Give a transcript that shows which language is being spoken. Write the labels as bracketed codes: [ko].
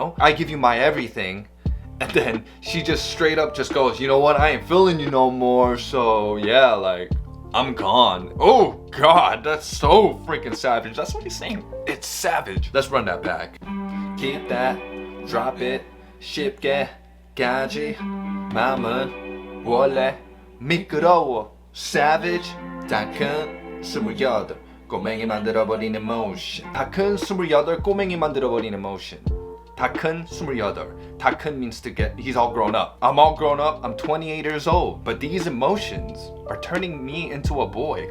[en] I give you my everything, and then she just straight up just goes, you know what, I ain't feeling you no more, so yeah, like I'm gone. Oh god, that's so freaking savage. That's what he's saying. It's savage. Let's run that back. Keep that, drop it, [ko] 쉽게 가지. 마음은 원래 미끄러워, savage. 다 큰 28 꼬맹이 만들어버린 emotion. 다 큰 28 꼬맹이 만들어버린 emotion. 다 큰 28. 다 큰 [en] means to get, he's all grown up. I'm all grown up, I'm 28 years old. But these emotions are turning me into a boy.